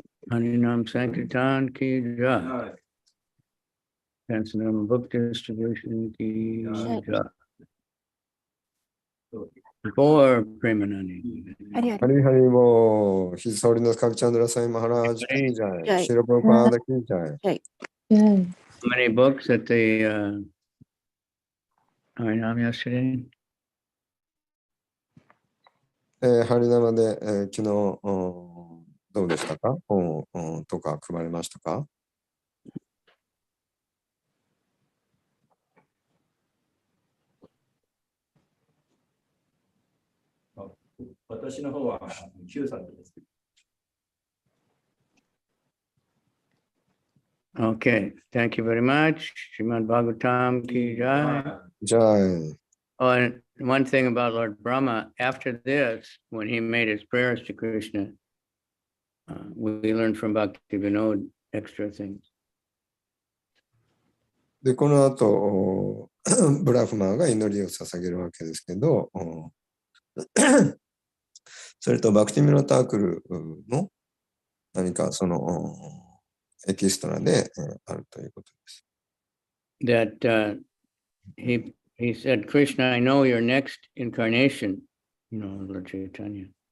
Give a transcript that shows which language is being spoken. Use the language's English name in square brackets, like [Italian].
[English] Harinam Sankirtan ki jai. Sansam book distribution ki Jai. jai. For Premanandi. [Japanese] ありがとう。ハリハリボー、ヒズソーリナスカビチャンドラサイマハラージキージャイ、はいシロプロパーダキージャイ。はい。 [English] How many books at the Harinam yesterday? [Japanese] ハリナマで、昨日、どうでしたか本とか配りましたか私の方は9冊です。 [English] Okay, thank you very much. Srimad Bhagavatam ki jai. [Japanese] じゃあ、 [English] Oh, and one thing about Lord Brahma, after this, when he made his prayers to Krishna, we learned from Bhakti Vinod extra things. [Japanese] で、この後、ブラフマーが祈りを捧げるわけですけど、それとバクティミノタークルの何かそのエキストラであるということです。 [English] That he said, Krishna, I know your next incarnation, Lord Chaitanya.